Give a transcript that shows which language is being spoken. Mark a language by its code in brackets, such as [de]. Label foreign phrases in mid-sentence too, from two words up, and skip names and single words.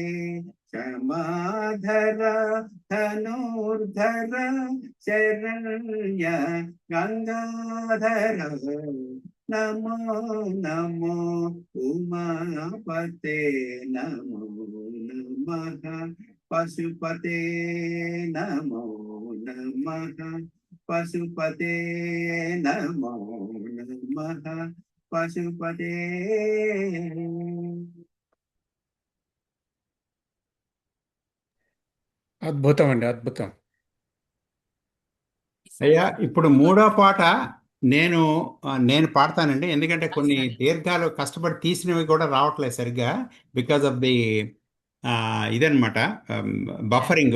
[sa] क्षमाधर धनुर्धर शरण्य गंगाधर नमो नमो उमापते नमो नमः पशुपते नमो नमः पशुपते नमो नमः पशुपते [te] అద్భుతం అండి, అద్భుతం. అయ్యా ఇప్పుడు మూడో పాట నేను పాడతానండి. ఎందుకంటే కొన్ని సరే. దీర్ఘాలు కష్టపడి తీసినవి కూడా రావట్లేదు సరిగ్గా, [en] because of the [te] ఇదనమాట బఫరింగ్.